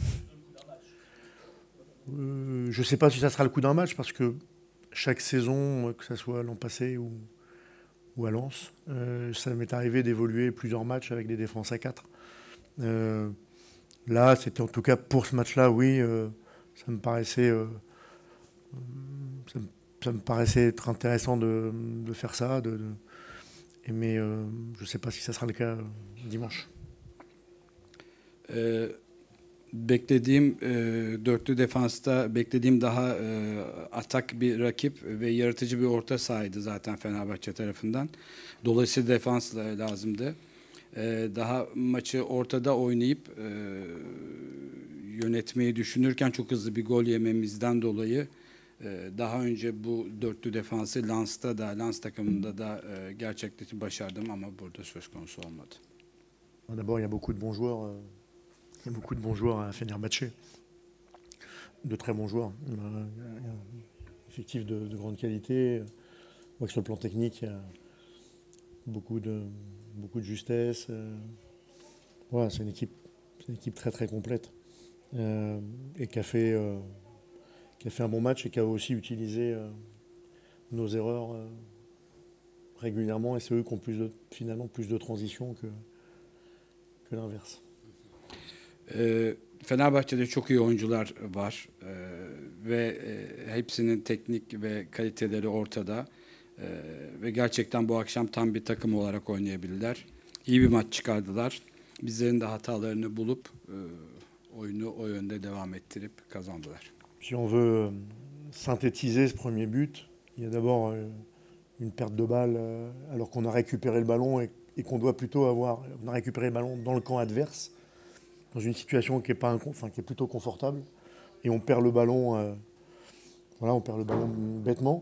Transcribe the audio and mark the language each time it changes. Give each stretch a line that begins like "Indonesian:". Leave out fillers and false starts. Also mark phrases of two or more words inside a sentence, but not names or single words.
French: Je ne sais pas si ça sera le coup d'un match, parce que chaque saison, que ce soit l'an passé ou à Lens, ça m'est arrivé d'évoluer plusieurs matchs avec des défenses à 4. Là, c'était en tout cas pour ce match-là, oui, ça me paraissait être intéressant de faire ça, mais je ne sais pas si ça sera le cas dimanche.
Turkish: Beklediğim dörtlü defansta beklediğim daha atak bir rakip ve yaratıcı bir orta sahaydı zaten Fenerbahçe tarafından. Dolayısıyla defans lazımdı. Daha maçı ortada oynayıp yönetmeyi düşünürken çok hızlı bir gol yememizden dolayı daha önce bu dörtlü defansı Lens takımında da gerçekleştirmeyi başardım ama burada söz konusu olmadı.
French: D'abord, il y a beaucoup de bons joueurs. Il y a beaucoup de bons joueurs à Fenerbahçe. De très bons joueurs. Effectifs de grande qualité. On voit que sur le plan technique, il y a beaucoup de justesse. Voilà, c'est une équipe très très complète. Et qui a fait un bon match et qui a aussi utilisé nos erreurs régulièrement. Et c'est eux qui ont finalement plus de transition que que l'inverse.
Turkish: Fenerbahçe'de çok iyi oyuncular var ve hepsinin teknik ve kaliteleri ortada ve gerçekten bu akşam tam bir takım olarak oynayabildiler. İyi bir maç çıkardılar. Bizlerin de hatalarını bulup oyunu o yönde devam ettirip kazandılar.
French: Si on veut synthétiser ce premier but, il y a d'abord une perte de balle alors qu'on a récupéré le ballon et qu'on doit plutôt on a récupéré le ballon dans le camp adverse, dans une situation qui est, pas qui est plutôt confortable, et on perd le ballon, on perd le ballon bêtement.